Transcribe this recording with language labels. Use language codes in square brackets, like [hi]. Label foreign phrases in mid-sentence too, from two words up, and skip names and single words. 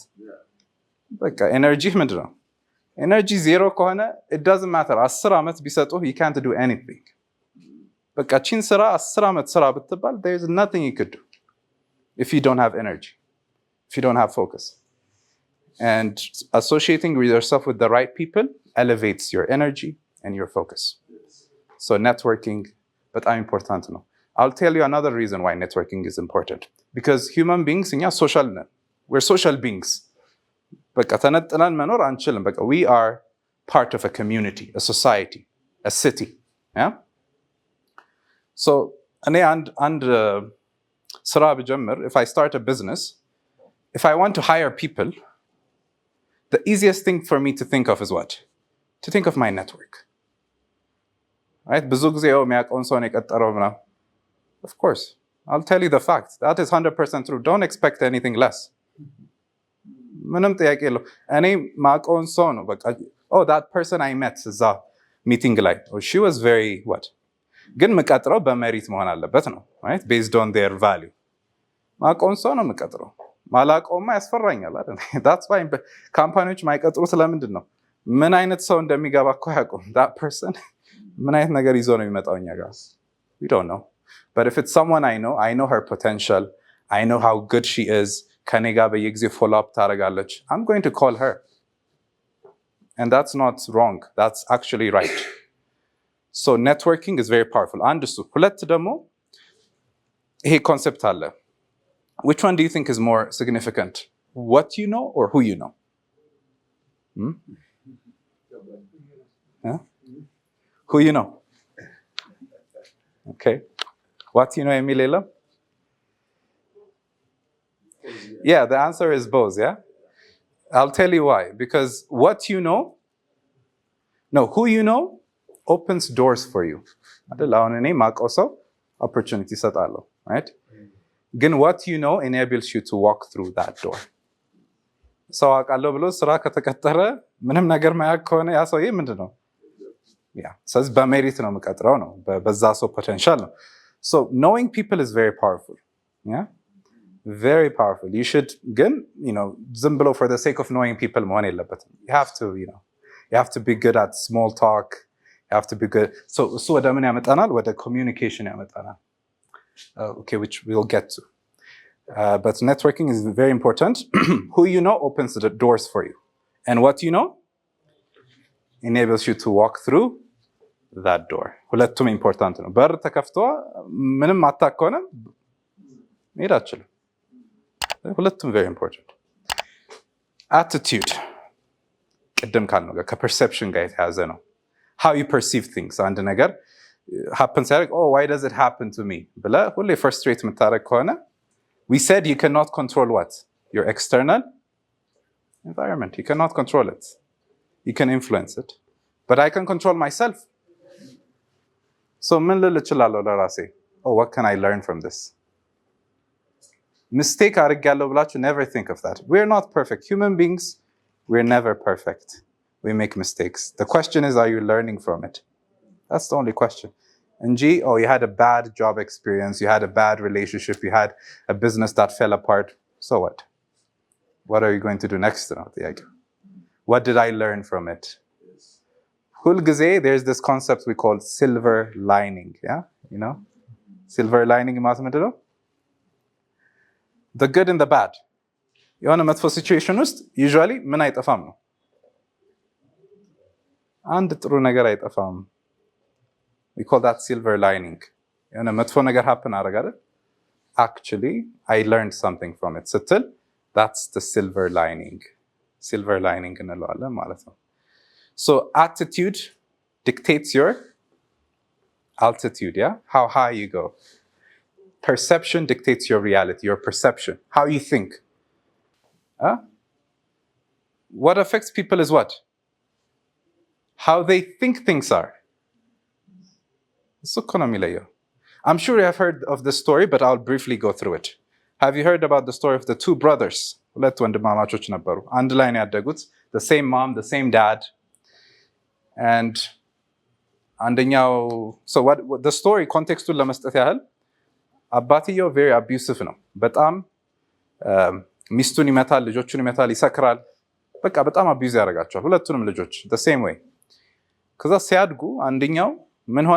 [am] በቃ ኤነርጂ ምንድነው ኤነርጂ ዜሮ ከሆነ [en] it doesn't matter [am] 10 አመት ቢሰጡ [en] you can't do anything [am] በቃ ቺን ስራ 10 አመት ስራ ብትባል [en] there is nothing you could do if you don't have energy if you don't have focus and associating with yourself with the right people elevates your energy and your focus so networking but I'm important no I'll tell you another reason why networking is important because human beings in social we're social beings [am] በቃ ተነጥለን መኖር አንችልም በቃ [en] we are part of a community a society a city yeah so [am] እኔ አንድ ስራ ብጀምር [en] if I start a business if I want to hire people the easiest thing for me to think of is what to think of my network right [am] ብዙ ጊዜ የሚያውቀውን ሰው ነው የቀጠረው ምናምን [en] of course I'll tell you the fact that is 100% true don't expect anything less [am] ምንም ጥያቄ የለው እኔ ማውቀውን ሰው ነው በቃ [en] oh that person I met [am] እዛ ሚቲንግ ላይ [en] oh she was very what [am] ግን መቀጥረው በመሪት መሆን አለበት ነው [en] right based on their value [am] ማውቀውን ሰው ነው መቀጥረው ማላውቀውማ ያስፈራኛል አይደል [en] that's why [am] ካምፓኒዎች ማይቀጥሩት ለምንድን ነው ምን አይነት ሰው እንደሚገባ እኮ ያውቁም [en] that person [am] ምን አይነት ነገር ይዞ ነው የሚመጣው እኛ ጋር [en] we don't know but if it's someone I know her potential I know how good she is [am] ከኔ ጋር በየጊዜው [en] follow up [am] ታደርጋለች [en] I'm going to call her and that's not wrong that's actually right so networking is very powerful [am] አንድ እሱ ሁለት ደግሞ ይሄ ኮንሰፕት አለ [en] which one do you think is more significant what you know or who you know huh? who you know okay what you know የሚል የለም yeah the answer is both yeah I'll tell you why because what you know no who you know opens doors for you [am] አይደል አሁን እኔ ማውቀው ሰው opportunity ሰጣለሁ [en] right ግን what you know enables you to walk through that door [am] ሰው አውቃለሁ ብሎ ስራ ከተቀጠረ ምንም ነገር ማያውቅ ከሆነ ያ ሰውዬ ምንድነው yeah ስለዚህ በሜሪት ነው መቀጥረው ነው በዛ ሰው potential ነው [en] so knowing people is very powerful yeah very powerful you should [am] ግን [en] you know [am] ዝም ብሎ [en] for the sake of knowing people [am] መሆን የለበትም [en] you have to you know you have to be good at small talk you have to be good so [am] እሱ ወደ ምን ያመጣናል ወደ communication ያመጣናል [en] okay which we'll get to but networking is very important who you know opens the doors for you and what you know enables you to walk through that door [am] ሁለቱም important ነው በር ተከፍቶ ምንም አታከሆነ መሄድ አትችልም ሁለቱም very [en] important attitude [am] ቅድም ካልነው ጋር ከፐርሰፕሽን ጋር የተያዘ ነው [en] how you perceive things አንድ ነገር happens like oh why does it happen to me [am] ብለ ሁሌ frustrate የምታረግ ከሆነ [en] we said you cannot control what your external environment you cannot control it you can influence it but I can control myself so [am] ምን ልል እችላለሁ ለራሴ [en] oh what can I learn from this mistake [am] አድርጋለሁ ብላችሁ [en] never think of that we're not perfect human beings we're never perfect we make mistakes the question is are you learning from it that's the only question and oh you had a bad job experience you had a bad relationship you had a business that fell apart so what are you going to do next what did I learn from it ሁልጊዜ there's this concept we call silver lining yeah you know silver lining [am] ማለት ምንድን ነው [en] the good and the bad [am] የሆነ መጥፎ ሲቹዌሽን ውስጥ [en] usually [am] ምን አይጠፋም ነው አንድ ጥሩ ነገር አይጠፋም [en] we call that silver lining [am] የሆነ መጥፎ ነገር happen አደረገ [en] actually I learned something from it that's the silver lining [am] እንለዋለን ማለት ነው [en] So attitude dictates your altitude, yeah? How high you go. Perception dictates your reality, your perception, how you think. What affects people is what? How they think things are. I'm sure you have heard of this story, but I'll briefly go through it. Have you heard about the story of the two brothers? [am] ሁለት ወንድማማቾች ነበሩ። አንድ ላይ ነው ያደጉት. [en] The same mom, the same dad. [am] And አንደኛው, [en] so what the story [am] ኮንቴክስቱን ለመስጠት ያህል አባትየው [en] very abusive [am] ነው። በጣም ሚስቱን ይመታል፣ ልጆቹን ይመታል፣ ይሰክራል። በቃ በጣም አቢዩዝ ያደርጋቸዋል ሁለቱንም ልጆች [en] the same way። [am] ከዛ ሲያድጉ አንደኛው ምን ሆነ?